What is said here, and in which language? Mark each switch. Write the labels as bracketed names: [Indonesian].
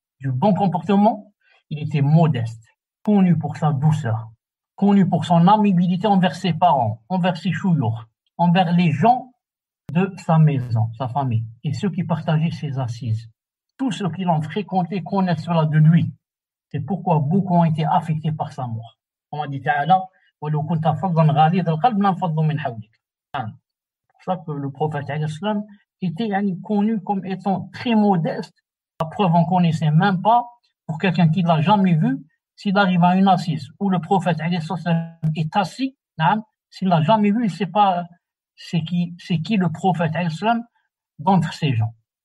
[French] Du bon comportement, il était modeste, connu pour sa douceur, connu pour son amabilité envers ses parents, envers ses chouyours, envers les gens de sa maison, sa famille, et ceux qui partageaient ses assises. Tous ceux qui l'ont fréquenté connaissent cela de lui. C'est pourquoi beaucoup ont été affectés par sa mort. On dit [Arabic] Ta'ala, وَلَوْ كُنْتَ فَضًّا غَلِيظَ الْقَلْبِ لَانفَضُّوا مِنْ حَوْلِكَ. [French] C'est pour ça que le prophète était connu comme étant très modeste. La preuve, on ne connaissait même pas, pour quelqu'un qui ne l'a jamais vu, s'il arrive à une assise où le prophète est assis, s'il ne l'a jamais vu, il ne sait pas c'est qui le prophète d'entre ces gens.